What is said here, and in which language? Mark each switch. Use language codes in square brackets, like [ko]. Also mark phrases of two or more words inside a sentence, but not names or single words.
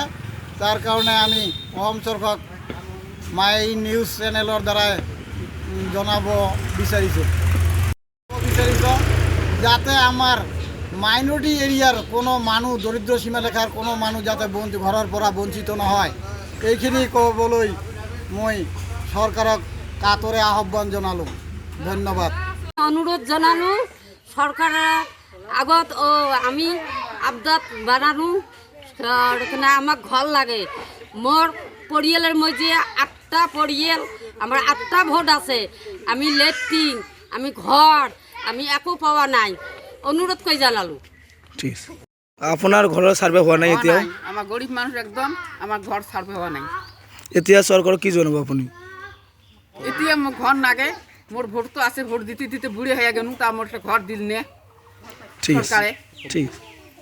[as] তাৰ কাৰণে আমি অসম চৰকাৰক মাই নিউজ চেনেলৰ দ্বাৰাই জনাব বিচাৰিছোঁ যাতে আমাৰ [en] minority area [as] কোনো মানুহ, দৰিদ্ৰ সীমাৰেখাৰ কোনো মানুহ যাতে ঘৰৰ পৰা বঞ্চিত নহয়, এইখিনি ক'বলৈ মই চৰকাৰক কাতৰে আহ্বান জনালোঁ। ধন্যবাদ। [bn] অনুরোধ জানানো সরকারের আগত আমি আবদাত বানানো আমার ঘর লাগে। মোর পরিয়ালের মধ্যে 8টা পরিয়াল, আমার 8টা ভোট আছে। আমি লেট্রিন, আমি ঘর, আমি একো পাওয়া নাই। অনুরোধ করে জানালো। ঠিক আছে। আপনার ঘরের সার্ভে হওয়া নাই এতিয়া? আমার গরিব মানুষ একদম, আমার ঘর সার্ভে হওয়া নাই। এতিয়া সরকার কি জানাবো আপনি? এতিয়া মোক ঘর নাগে, মোর ভোট তো আছে, ভোট দিতে দিতে বুড়ি হয়ে গেল, তা মোর ঘর দিল নে ঠিক সরকারে। ঠিক।